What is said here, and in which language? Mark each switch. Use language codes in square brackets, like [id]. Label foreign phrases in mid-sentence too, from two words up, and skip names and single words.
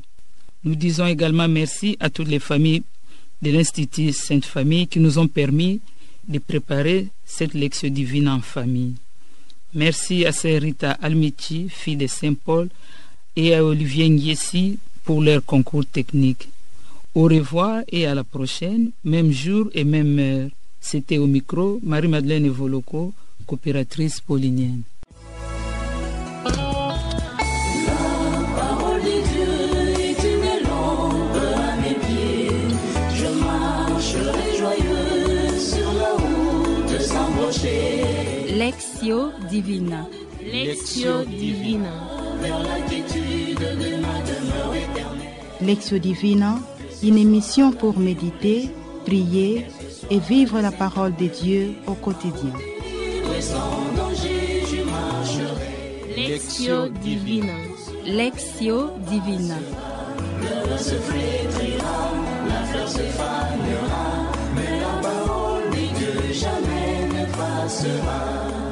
[fr] Nous disons également merci à toutes les familles de l'Institut Sainte Famille qui nous ont permis de préparer cette Lectio Divina en famille. Merci à Sœur Rita Almichi, fille de Saint Paul, et à Olivier Ngiesi pour leur concours technique. Au revoir et à la prochaine, même jour et même heure. C'était au micro Marie-Madeleine Evoloko, coopératrice paulinienne. Lectio Divina. Lectio Divina. Lectio Divina, une émission pour méditer, prier et vivre la parole de Dieu au quotidien. Lectio Divina. Lectio Divina. Le vin se flétrira, la fleur se fanera, mais la parole de Dieu jamais ne passera.